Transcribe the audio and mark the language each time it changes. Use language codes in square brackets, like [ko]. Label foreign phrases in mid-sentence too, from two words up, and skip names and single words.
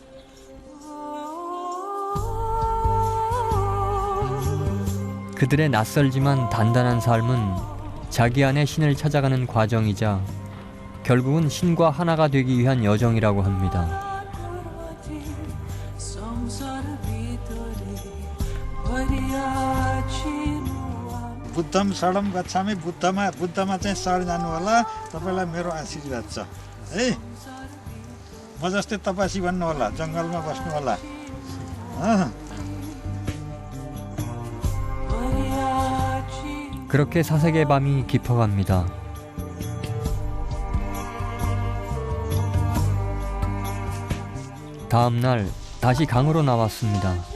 [ko] 그들의 낯설지만 단단한 삶은 자기 안에 신을 찾아가는 과정이자 결국은 신과 하나가 되기 위한 여정이라고 합니다. [sa] बुद्धम शरणम गच्छामि [ne] बुद्धमा चाहिँ शरण जानु होला तपाईलाई मेरो आशीर्वाद छ है म जस्तै तपस्वी बन्नु होला जंगलमा बस्नु होला [ko] 그렇게 사색의 밤이 깊어갑니다. 다음 날 다시 강으로 나왔습니다.